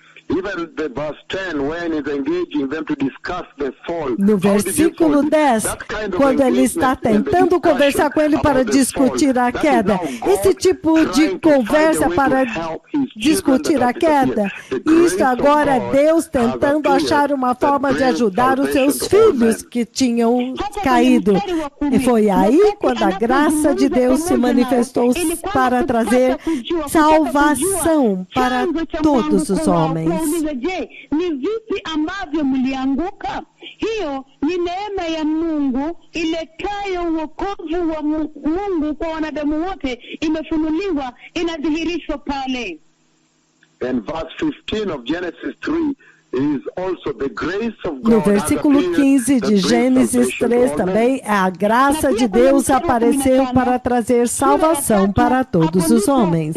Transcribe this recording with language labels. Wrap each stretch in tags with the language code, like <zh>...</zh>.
<en>Even the verse 10, when he's engaging them to discuss the fall.</en> <pt>No versículo 10, quando ele está tentando conversar com ele para discutir a queda, esse tipo de conversa para discutir a queda, isto agora é Deus tentando achar uma forma de ajudar os seus filhos que tinham caído. E foi aí quando a graça de Deus se manifestou para trazer salvação para todos os homens.</pt> <sw>Je, ni vipi ambavyo mlianguka? Hiyo ni neema ya Mungu iletayo wokovu wa Mungu kwa wanadamu wote, imefunuliwa, inadhihirishwa pale.</sw> <en>And verse 15 of Genesis 3 is also the grace of God.</en> <pt>No versículo 15 de Gênesis 3 também, a graça de Deus apareceu para trazer salvação para todos os homens.</pt>